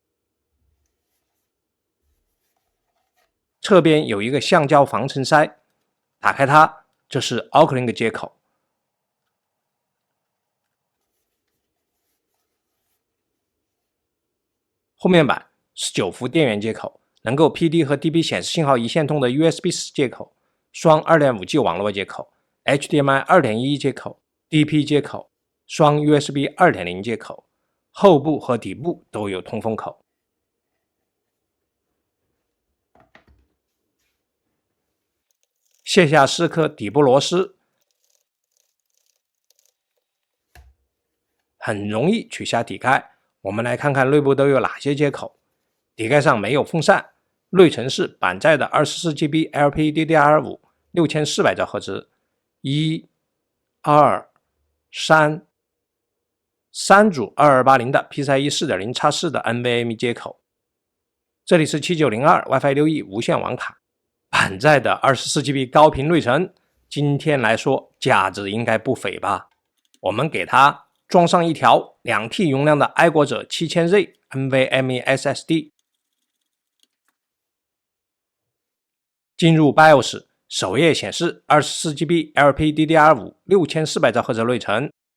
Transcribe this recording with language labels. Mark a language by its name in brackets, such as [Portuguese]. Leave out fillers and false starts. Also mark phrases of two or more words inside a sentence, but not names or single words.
[Chinese] 側邊有一個橡膠防塵塞，打開它，這是 Uplink 接口。後面板19伏電源接口，能夠 PD 和 DP 顯示信號一線通的 USB 4接口。雙 2.5G 網絡接口 HDMI 2.1 接口 DP 接口，雙 USB 2.0 接口，後部和底部都有通風口。卸下4顆底部螺絲，很容易取下底蓋。我們來看看內部都有哪些接口。底蓋上沒有風扇，內存是板載的 24GB LPDDR5 6400兆赫茲，1、2、3，3組2280的 PCIe 4.0x4 的 NVMe 接口。這裡是7902 WiFi 6E 無線網卡，板載的 24GB 高頻內存，今天來說價值應該不菲吧？我們給它裝上一條2T 容量的愛國者 7000Z NVMe SSD。進入 BIOS， 首頁顯示 24GB LPDDR5 6400兆赫茲內存。